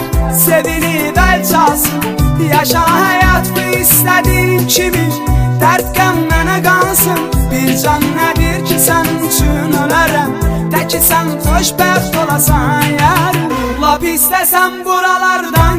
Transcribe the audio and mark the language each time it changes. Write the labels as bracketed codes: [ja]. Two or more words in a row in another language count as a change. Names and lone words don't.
[tr] Sevinip el çalsın, yaşa hayat bu istediğin kimi. [az] Dert qəmmənə qalsın, bir can nədir ki sen üçün ölərəm. Teki sen xoşbəxt olasan yarim. Lap istəsən buralarda